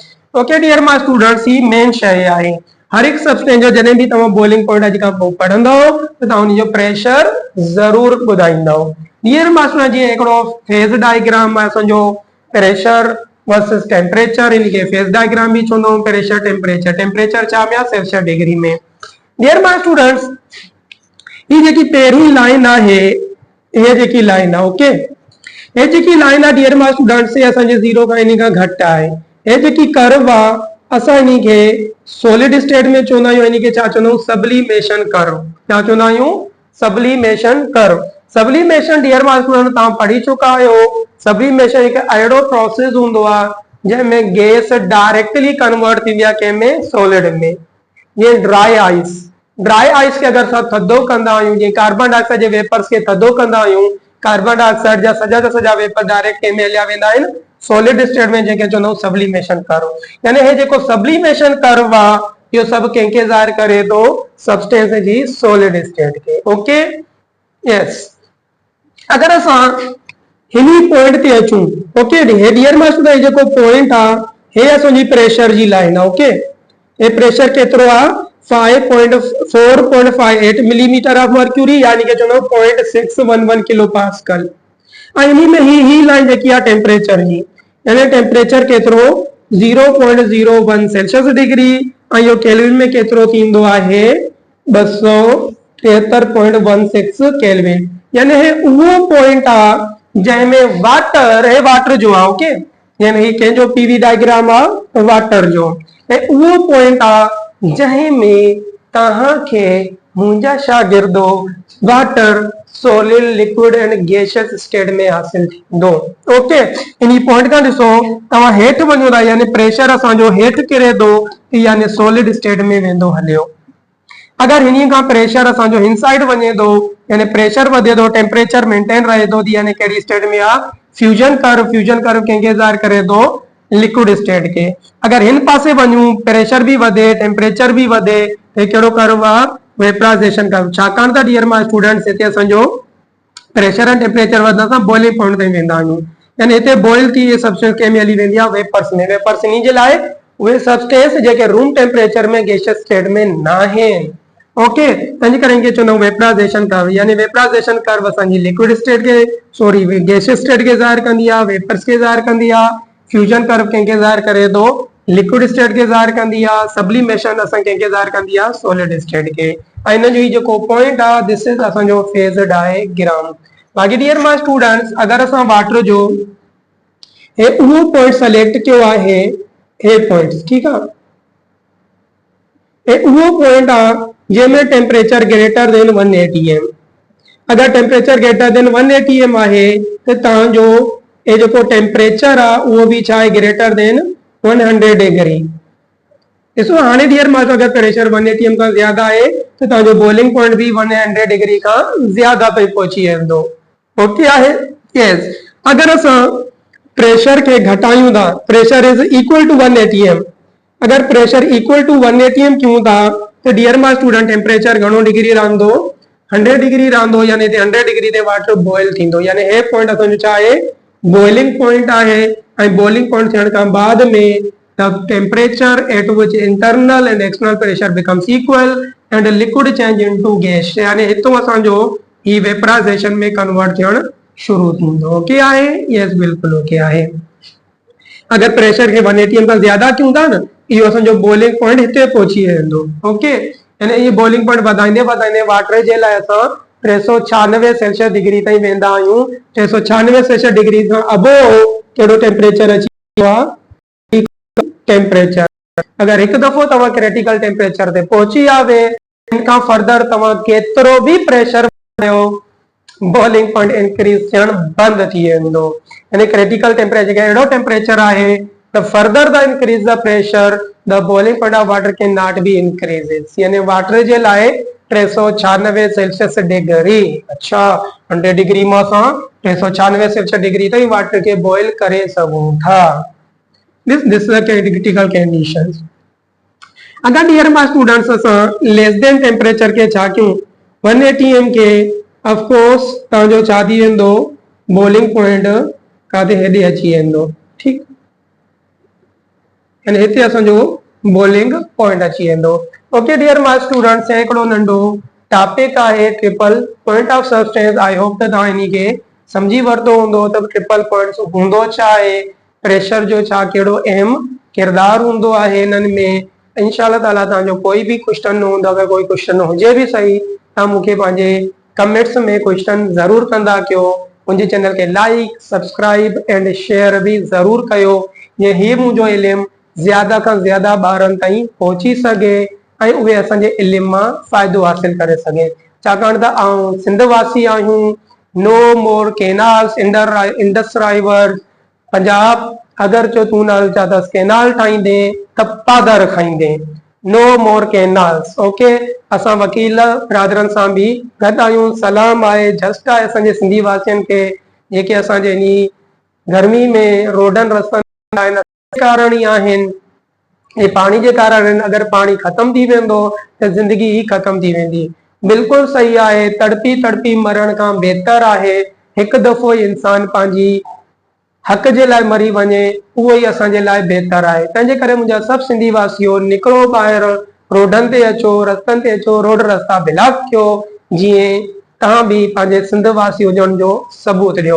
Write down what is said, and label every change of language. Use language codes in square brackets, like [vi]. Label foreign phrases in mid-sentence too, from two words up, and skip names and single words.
[en] okay dear my students, [sd] ही मेन शइ आहे। हर एक सब्सटेंस जो जॾहिं भी तव्हां [en] boiling point [sd] अॼु खां पोइ पढ़ंदव त तव्हां उन जो प्रेशर ज़रूर ॿुधाईंदव। [en] dear my student, [sd] जीअं हिकिड़ो [en] phase diagram [sd] आहे असांजो [en] pressure versus temperature, [sd] इनके [en] phase diagram [sd] भी चवंदा आहियूं। [en] pressure temperature, temperature [sd] छा में आहे [en] Celsius degree [sd] में। [en] dear my students, [sd] ये जेकी पहिरीं लाइन आहे, ये जेकी लाइन आहे, ओके, ये जेकी लाइन आहे [en] dear my students, [sd] ये असांजे जीरो खां इन खां घटि आहे। ये जेकी कर्व आहे असां इन खे [en] solid state [sd] में चवंदा आहियूं, इन खे छा चवंदा आहियूं [en] sublimation curve. [sd] छा चवंदा आहियूं [en] sublimation curve. sublimation dear my student [sd] तव्हां पढ़ी चुका आहियो। सब्लिमेशन हिकु अहिड़ो प्रोसेस हूंदो आहे जंहिंमें [en] gas directly convert [sd] थींदी आहे कंहिंमें सॉलिड में। ये [en] dry ice, dry ice [sd] के अगर असां थधो कंदा आहियूं, जीअं [en] carbon dioxide [sd] जे वेपर्स खे थधो कंदा आहियूं, [en] carbon dioxide [sd] जा सॼा वेपर डायरेक्ट कंहिंमें हलिया वेंदा आहिनि [en] solid state [sd] में, जंहिंखे चवंदा आहियूं [en] sublimation curve. [sd] यानी हे जेको [en] sublimation curve [sd] आहे इहो सभु कंहिंखे ज़ाहिर करे थो सब्सटेंस जी [en] solid state [sd] के। [en] okay yes, [sd] अगर असां हिनी पॉइंट ते अचूं, [en] okay dear my student, [sd] जेको पॉइंट आहे हे असांजी प्रेशर जी लाइन आहे। ओके, हे प्रेशर केतिरो आहे 4.58 [en] millimeter of mercury, [sd] यानी कि चवंदा 0.611 [en] kilo pascal. [sd] ऐं इन में ही लाइन जेकी आहे टेम्परेचर जी, यानी टेम्परेचर केतिरो 0.01 [en] Celsius degree, [sd] ऐं इहो केल्विन में केतिरो थींदो आहे 273.16 केल्विन। यानी हे उहो पॉइंट आहे जंहिंमें वाटर, हे वाटर जो आहे, ओके, यानी ही कंहिंजो [en] PV diagram [sd] आहे वाटर जो, ऐं उहो पॉइंट आहे जंहिं में तव्हांखे मुंहिंजा शागिर्दो [en] water solid liquid and gaseous state [sd] में हासिल थींदो। ओके, इन पॉइंट खां ॾिसो तव्हां हेठि वञो था यानी प्रेशर असांजो हेठि किरे थो यानी [en] solid state [sd] में वेंदो हलियो। अगर हिन खां प्रेशर असांजो हिन साइड वञे थो यानी प्रेशर वधे थो [en] temperature maintain [sd] रहे थो यानी कहिड़ी स्टेट में आहे [en] fusion curve [sd] कंहिंखे ज़ाहिर करे थो [en] liquid state [sd] के। अगर हिन पासे वञूं प्रेशर भी वधे टेम्परेचर भी वधे तो कहिड़ो कर्व आहे [en] vaporization curve. [sd] छाकाणि त [en] dear my students [sd] हिते असांजो [en] pressure and temperature [sd] वधण सां [en] boiling point [sd] ताईं वेंदा आहियूं यानी हिते बॉइल थी सब्सटेंस कंहिं में हली वेंदी आहे वेपर्स में। वेपर्स इन जे लाइ उहे सब्सटेंस जेके [en] room temperature [sd] में [en] gaseous state [sd] में न आहिनि। ओके, तंहिंजे करे इनखे चवंदा आहियूं [en] vaporization curve [sd] यानी [en] vaporization curve [sd] असांजी [en] liquid state [sd] के [en] sorry gaseous state [sd] के ज़ाहिर कंदी आहे वेपर्स के ज़ाहिर कंदी आहे। [en] fusion curve [sd] कंहिंखे ज़ाहिर करे थो [en] liquid state [sd] के ज़ाहिर कंदी आहे। सब्लिमेशन असां कंहिंखे ज़ाहिर कंदी आहे [en] solid state [sd] के। ऐं इन जो जेको पॉइंट आहे [en] this is [sd] असांजो [en] phase diagram. [sd] बाक़ी [en] dear my students [sd] अगर असां वाटर जो हे उहो [en] point select [sd] कयो आहे हे पॉइंट्स ठीकु आहे हे उहो पॉइंट आहे जंहिंमें [en] temperature greater than 180 m. [sd] अगर [en] temperature greater than 180 m [sd] आहे त तव्हांजो ये जो टेम्परेचर आहे उहो बि छा आहे [en] greater than 100 degree. [sd] ॾिसो हाणे डियर मां अगर प्रेशर 180 एम खां ज़्यादा आहे त तव्हांजो [en] boiling point [sd] भी 100 डिग्री खां ज़्यादा ताईं पहुची वेंदो। ओके आहे यस। अगर असां प्रेशर के घटायूं था [en] pressure is equal to 180 m. [sd] अगर [en] pressure equal to 180 m [sd] क्यों था तो [en] dear my student [sd] टेम्परेचर घणो डिग्री रहंदो 100 डिग्री रहंदो यानी 100 डिग्री ते वाटर बॉइल थींदो यानी हे पॉइंट असांजो छा आहे [en] boiling point [sd] आहे। ऐं [en] boiling point [sd] थियण खां बाद में [en] the temperature at which internal and external pressure becomes equal and liquid change into gas [sd] यानी हितों असांजो ही वेपराइजेशन में कन्वर्ट थियण शुरू थींदो। ओके आहे यस बिल्कुल ओके आहे। अगर प्रेशर के 180 एम खां ज्यादा क्यों था न इहो असांजो [en] boiling point [sd] हिते पहुची वेंदो। ओके, यानी ये [en] boiling point [sd] वधाईंदे वधाईंदे वाटर जे लाइ असां 396 [en] Celsius degree [sd] ताईं वेंदा आहियूं। 396 [en] Celsius degree [sd] खां अबोव कहिड़ो टेम्परेचर अची वियो आहे टेम्परेचर। अगर एक दफ़ो तव्हां [en] critical temperature [sd] ते पहुची आवे इनका फर्दर तव्हां केतिरो भी प्रेशर कयो [en] boiling point increase [sd] थियण बंद थी वेंदो। यानी [en] critical temperature [sd] के अहिड़ो टेम्परेचर आहे [en] the further the increase the pressure the boiling point of water cannot be increases [sd] यानी वाटर जे लाइ 396 [en] Celsius degree [sd] अच्छा 100 डिग्री में असां 396 [en] Celsius degree [sd] ताईं वाटर के बॉइल करे सघूं था। [en] this is the critical conditions। [sd] अगर [en] dear my students [sd] असां [en] less than temperature [sd] के छा कयूं 180 एम के [en] of course [sd] तव्हांजो छा थी वेंदो [en] boiling point [sd] काथे हेॾे अची वेंदो ठीक यानी हिते असांजो [en] boiling point [sd] अची वेंदो। [en] okay dear my students [sd] हिकिड़ो नंढो टॉपिक आहे [en] triple point of substance. [sd] आई होप त तव्हां इनखे समझी वरितो हूंदो त [en] triple points [sd] हूंदो छा आहे प्रेशर जो छा कहिड़ो अहम किरदार हूंदो आहे हिननि में। [ar] إن شاء الله تعالى [sd] तव्हांजो कोई भी क्वेश्चन न हूंदो अगर कोई क्वेश्चन हुजे भी सही तव्हां मूंखे पंहिंजे कमेंट्स में क्वेश्चन ज़रूर कंदा कयो। मुंहिंजे चैनल के [en] like subscribe and share [sd] भी ज़रूर कयो ये ही मुंहिंजो इल्मु ज्यादा खां ज्यादा ॿारनि ताईं पहुची सघे ऐं उहे असांजे इल्म मां फ़ाइदो हासिल करे सघे। छाकाणि त आऊं सिंध वासी आहियूं [en] no more canals Indus river [sd] पंजाब अगर जो तूं नाल चाहतस केनाल ठाहींदे त पादर खाईंदे [en] no more canals. [sd] ओके, असां वकील बिरादरनि सां भी गॾु आहियूं। सलाम आहे जस्ट आहे असांजे सिंधी वासियुनि खे जेके असांजे इन गर्मी में रोडनि रस्तनि आहिनि कारण ही आहिनि ये पानी के कारण अगर पानी खत्म थी वेंदो त जिंदगी ही खत्म थी वेंदी। बिल्कुल सही आहे तड़पी तड़पी मरण खां बेहतर आहे हिकु दफ़ो इंसान पंहिंजी हक जे लाइ मरी वञे उहो ही असांजे लाइ बेहतर आहे। तंहिंजे करे मुंहिंजा सभु सिंधी वासियो निकिरो ॿाहिरि रोडनि ते अचो रस्तनि ते अचो रोड रस्ता ब्लॉक कयो जीअं तव्हां भी पंहिंजे सिंध वासी हुजण जो सबूत ॾियो।